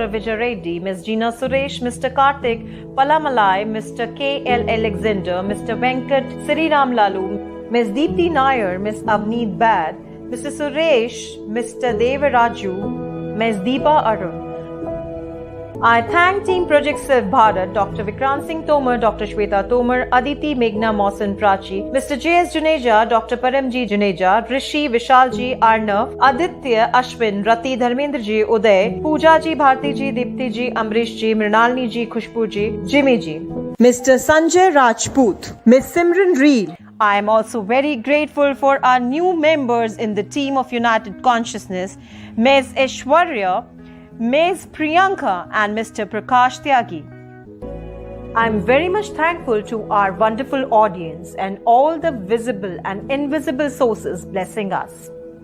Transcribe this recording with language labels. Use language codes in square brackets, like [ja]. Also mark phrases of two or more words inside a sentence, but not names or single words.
[en] Vijay Reddy, Ms. Jeena Suresh, Mr. Karthik Palamalai, Mr. K.L. Alexander, Mr. Venkat Sriram Lalu, Ms. Deepthi Nair, Ms. Avneet Bad, Mr. Suresh, Mr. Devaraju, Ms. Deepa Arun. I thank Team Project Surf Bharat, Dr. Vikrant Singh Tomar, Dr. Shweta Tomar, Aditi Meghna Mausan Prachi, Mr. J.S. Juneja, Dr. Paramji Juneja, Rishi Vishalji Arnav, Aditya Ashwin, Rati Dharmendra Ji, Uday, Pooja Ji, Bharti Ji, Dipti Ji, Amrish Ji, Mrinalini Ji, Khushbu Ji, Jimmy Ji, Mr. Sanjay Rajput, Ms. Simran Reel. I am also very grateful for our new members in the team of United Consciousness, Ms. Aishwarya, Ms. Priyanka and Mr. Prakash Tyagi. I am very much thankful to our wonderful audience and all the visible and invisible sources blessing us.